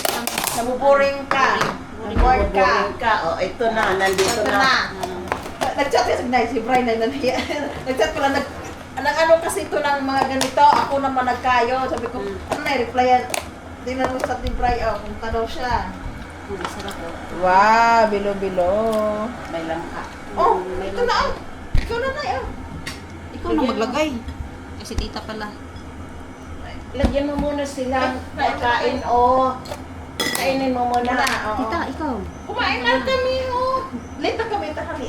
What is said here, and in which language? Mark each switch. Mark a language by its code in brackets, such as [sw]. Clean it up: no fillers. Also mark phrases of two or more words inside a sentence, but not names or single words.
[tl] Nabuboring ka. Nabuboring ka. O, ito na. Nandito na. Nag-chat kasi si Brian na nanhiya. Nag-chat ko lang. Ano kasi ito ng mga ganito. Ako naman nagkayo. Sabi ko, ano na, replyan. Tingnan mo sa ni Brian. Oh, punta daw siya. Sarap po. Wow, bilo-bilo. May langka. Oh, May ito na. langka. Oh. Ikaw na na. Oh. Ikaw na maglagay. Kasi tita pala. Lagyan mo muna silang pagkain. Oh. Kainin mo muna. Oo. Tita, ikaw. Kumain na kami. Oh. Late na kami. Takali.